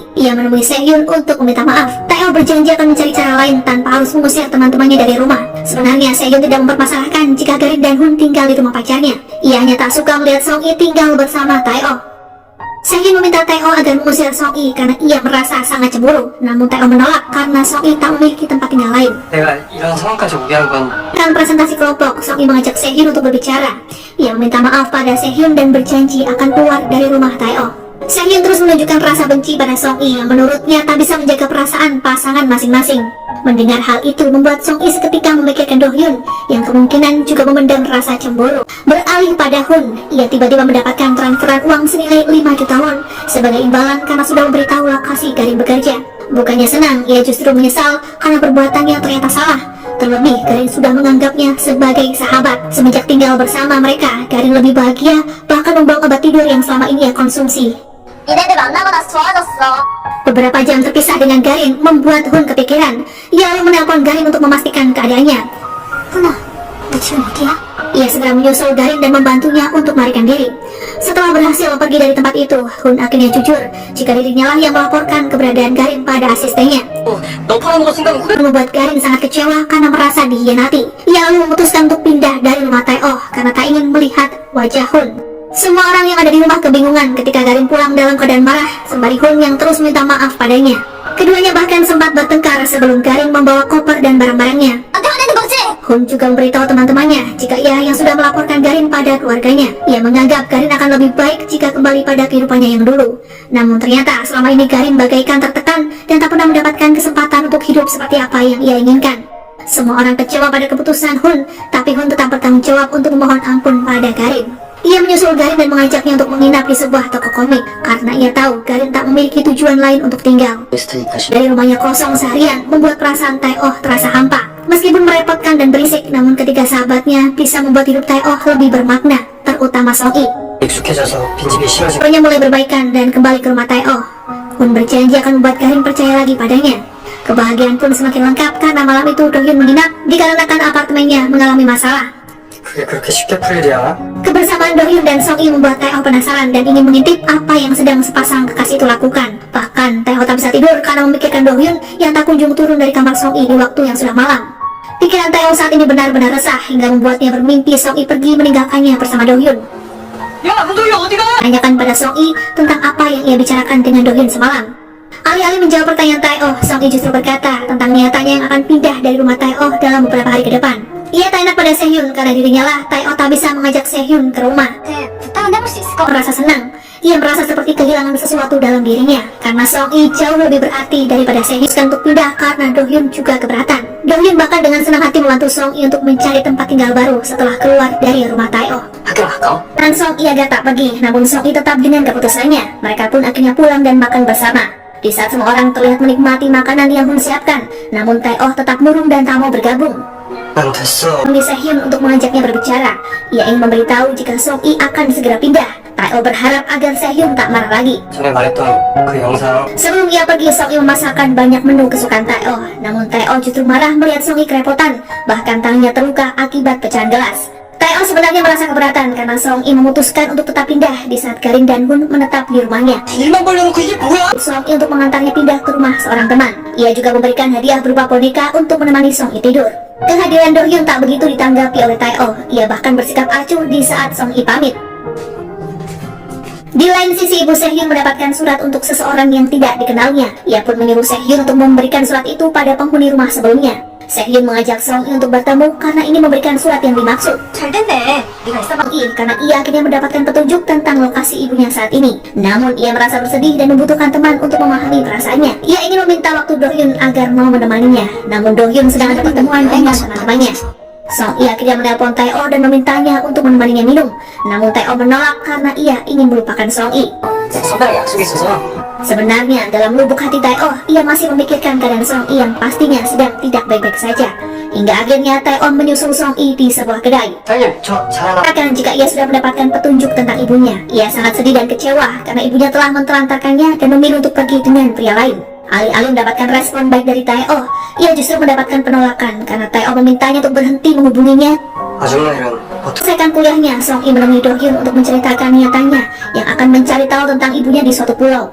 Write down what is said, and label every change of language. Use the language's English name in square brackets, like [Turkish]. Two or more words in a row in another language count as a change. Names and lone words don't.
[Indonesian] Ia menemui Sehun untuk meminta maaf. Tae-oh berjanji akan mencari cara lain tanpa harus mengusir teman-temannya dari rumah. Sebenarnya Sehun tidak mempermasalahkan jika Garin dan Hun tinggal di rumah pacarnya. Ia hanya tak suka melihat Song-i tinggal bersama Tae-oh. Sehun meminta Tae-oh agar mengusir Song-i karena ia merasa sangat cemburu. Namun Tae-oh menolak karena Song-i tak memiliki tempat tinggal lain. [Korean] 내가 이런 상황까지 오게 한 건 [Indonesian] Dalam presentasi kelompok, Song-i mengajak Sehun untuk berbicara. Ia meminta maaf pada Sehun dan berjanji akan keluar dari rumah Tae-oh. Sehun terus menunjukkan rasa benci pada Song-i yang menurutnya tak bisa menjaga perasaan pasangan masing-masing. Mendengar hal itu membuat Song-i seketika memikirkan Do-hyun yang kemungkinan juga memendam rasa cemburu. Beralih pada Hun, ia tiba-tiba mendapatkan transferan uang senilai 5 juta won sebagai imbalan karena sudah memberitahu lokasi Garin bekerja. Bukannya senang, ia justru menyesal karena perbuatannya ternyata salah. Terlebih, Garin sudah menganggapnya sebagai sahabat. Semenjak tinggal bersama mereka, Garin lebih bahagia, bahkan membawa obat tidur yang selama ini ia konsumsi. [Korean] 니네들 만나고 나서 좋아졌어. [Indonesian] Beberapa jam terpisah dengan Garin membuat Hun kepikiran. Ia lalu menelpon Garin untuk memastikan keadaannya. [Korean] 훈아, 너 지금 어디야? [Indonesian] Ia segera menyusul Garin dan membantunya untuk melarikan diri. Setelah berhasil pergi dari tempat itu, Hun akhirnya jujur jika dirinya lah yang melaporkan keberadaan Garin pada asistennya. [Korean] 너 팔아먹은 순간 후회. [Indonesian] Membuat Garin sangat kecewa karena merasa dihianati. Ia lalu memutuskan untuk pindah dari rumah Tae-oh karena tak ingin melihat wajah Hun. Semua orang yang ada di rumah kebingungan ketika Garin pulang dalam keadaan marah, sembari Hun yang terus minta maaf padanya. Keduanya bahkan sempat bertengkar sebelum Garin membawa koper dan barang-barangnya. [Korean] 안 되는 거지? [Indonesian] Hun juga memberitahu teman-temannya jika ia yang sudah melaporkan Garin pada keluarganya. Ia menganggap Garin akan lebih baik jika kembali pada kehidupannya yang dulu. Namun ternyata selama ini Garin bagaikan tertekan dan tak pernah mendapatkan kesempatan untuk hidup seperti apa yang ia inginkan. Semua orang kecewa pada keputusan Hun, tapi Hun tetap bertanggung jawab untuk memohon ampun pada Garin. Ia menyusul Garin dan mengajaknya untuk menginap di sebuah toko komik karena ia tahu Garin tak memiliki tujuan lain untuk tinggal. Dari rumahnya kosong seharian membuat perasaan Tae-oh terasa hampa. Meskipun merepotkan dan berisik, namun ketiga sahabatnya bisa membuat hidup Tae-oh lebih bermakna, terutama Song-i. [Korean] 익숙해져서 빈집이 싫어지고 [Indonesian] Keduanya mulai berbaikan dan kembali ke rumah Tae-oh. Hun berjanji akan membuat Garin percaya lagi padanya. Kebahagiaan pun semakin lengkap karena malam itu Do-hyun menginap dikarenakan apartemennya mengalami masalah. [Korean] 그게 그렇게 쉽게 풀 일이야? [Indonesian] Kebersamaan Do-hyun dan Song-i membuat Tae-oh penasaran dan ingin mengintip apa yang sedang sepasang kekasih itu lakukan. Bahkan Tae-oh tak bisa tidur karena memikirkan Do-hyun yang tak kunjung turun dari kamar Song-i di waktu yang sudah malam. Pikiran Tae-oh saat ini benar-benar resah hingga membuatnya bermimpi Song-i pergi meninggalkannya bersama Do-hyun. [Korean] 야, 문도희 어디가? [Indonesian] Tanyakan pada Song-i tentang apa yang ia bicarakan dengan Do-hyun semalam. Alih-alih menjawab pertanyaan Tae-oh, Song-i justru berkata tentang niatannya yang akan pindah dari rumah Tae-oh dalam beberapa hari ke depan. Ia tak enak pada Sehun karena dirinya lah Tae-oh tak bisa mengajak Sehun ke rumah. [Korean] 부탁은 해볼 수 있을 것 같아. [Indonesian] Merasa senang, ia merasa seperti kehilangan sesuatu dalam dirinya karena Song-i jauh lebih berarti daripada Sehun untuk pindah karena Do-hyun juga keberatan. Do-hyun bahkan dengan senang hati membantu Song-i untuk mencari tempat tinggal baru setelah keluar dari rumah Tae-oh. [Korean] 학교 가까워? [Indonesian] Dan Song-i agak tak pergi, namun Song-i tetap dengan keputusannya. Mereka pun akhirnya pulang dan makan bersama. Di saat semua orang terlihat menikmati makanan yang Hun siapkan, namun Tae-oh tetap murung dan tak mau bergabung. [Korean] 난 됐어. [Indonesian] Meminta Sehun untuk mengajaknya berbicara. Ia ingin memberitahu jika Song-i akan segera pindah. Tae-oh berharap agar Sehun tak marah lagi. [Korean] 전에 말했던 그 영상 [Indonesian] Sebelum ia pergi, Song-i memasakkan banyak menu kesukaan Tae-oh. Namun Tae-oh justru marah melihat Song-i kerepotan, bahkan tangannya terluka akibat pecahan gelas. Tae-oh sebenarnya merasa keberatan karena Song-i memutuskan untuk tetap pindah di saat Garin dan Hun menetap di rumahnya. [Korean] 일만 벌려놓고 이게 뭐야? [Indonesian] Song-i untuk mengantarnya pindah ke rumah seorang teman. Ia juga memberikan hadiah berupa boneka untuk menemani Song-i tidur. Kehadiran Do-hyun tak begitu ditanggapi oleh Tae-oh. Ia bahkan bersikap acuh di saat Song-i pamit. Di lain sisi, ibu Sehhyun mendapatkan surat untuk seseorang yang tidak dikenalnya. Ia pun menyuruh Sehhyun untuk memberikan surat itu pada penghuni rumah sebelumnya. Sehhyun mengajak Song-i untuk bertemu karena ini memberikan surat yang dimaksud. [Korean] 잘 됐네. 네가 있어봐. [Indonesian] Karena ia akhirnya mendapatkan petunjuk tentang lokasi ibunya saat ini. Namun ia merasa bersedih dan membutuhkan teman untuk memahami perasaannya. Ia ingin meminta waktu Do-hyun agar mau menemaninya. Namun Do-hyun sedang ada pertemuan dengan teman-temannya. Song-i akhirnya menelpon Tae-oh dan memintanya untuk menemaninya minum. Namun Tae-oh menolak karena ia ingin melupakan Song-i. [Korean] 선배랑 약속이 있어서 [Indonesian] Sebenarnya dalam lubuk hati Tae-oh, ia masih memikirkan keadaan Song-i yang pastinya sedang tidak baik-baik saja. Hingga akhirnya Tae-oh menyusul Song-i di sebuah kedai. [Korean] 사장님 저 잘하나? [Indonesian] Bahkan jika ia sudah mendapatkan petunjuk tentang ibunya, ia sangat sedih dan kecewa karena ibunya telah mentelantarkannya dan memilih untuk pergi dengan pria lain. Alih-alih mendapatkan respon baik dari Tae-oh, ia justru mendapatkan penolakan karena Tae-oh memintanya untuk berhenti menghubunginya. [Korean] 아줌마이랑 어떻게 [Indonesian] Selesaikan kuliahnya, Song-i menemui Do-hyun untuk menceritakan niatannya yang akan mencari tahu tentang ibunya di suatu pulau.